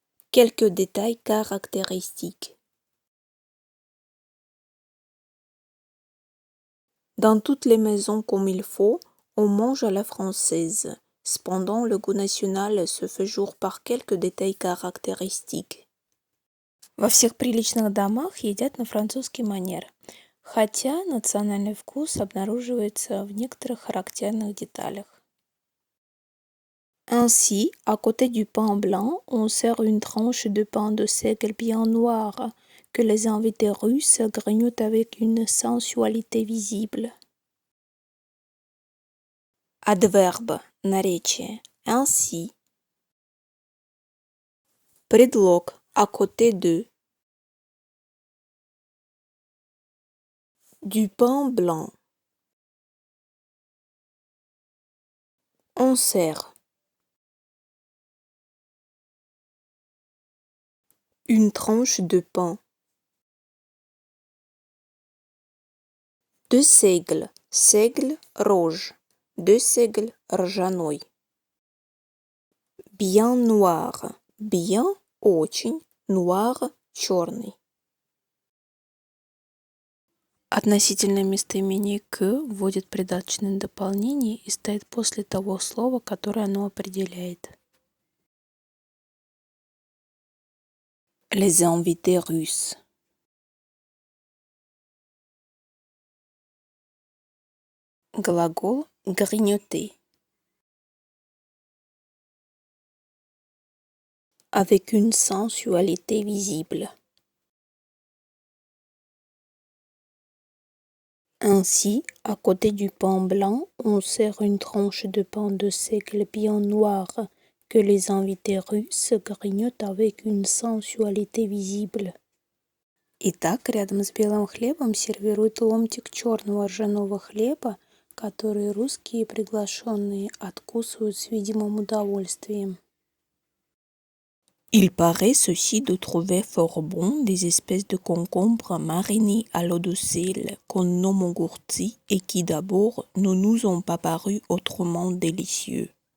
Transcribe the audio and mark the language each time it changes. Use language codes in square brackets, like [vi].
[fr] Quelques détails caractéristiques. Dans toutes les maisons comme il faut, on mange à la française. Cependant, le goût national se fait jour par quelques détails caractéristiques. [ru] Во всех приличных домах едят на французский манер, хотя национальный вкус обнаруживается в некоторых характерных деталях. [fr] Ainsi, à côté du pain blanc, on sert une tranche de pain de seigle bien noir que les invités russes grignotent avec une sensualité visible. Adverbe, наречие. Ainsi. Предлог, à côté de. Du pain blanc. On sert. Une tranche de pain. De seigle, seigle rouge, de seigle ржаной. Bien noir, bien очень, noir черный. [ru] Относительное местоимение que вводит придаточное дополнение и стоит после того слова, которое оно определяет. [fr] Les invités russes. [ru] Глагол grignoter. [fr] Avec une sensualité visible. Ainsi, à côté du pain blanc, on sert une tranche de pain de seigle bien noir que les invités russes grignotent avec une sensualité visible. [ru] Итак, рядом с белым хлебом сервируют ломтик черного ржаного хлеба, который русские приглашенные откусывают с видимым удовольствием. [fr] Il paraît ceci de trouver fort bon des espèces de concombres marinés à l'eau de sel qu'on nomme engourtis et qui d'abord ne nous ont pas paru autrement délicieux.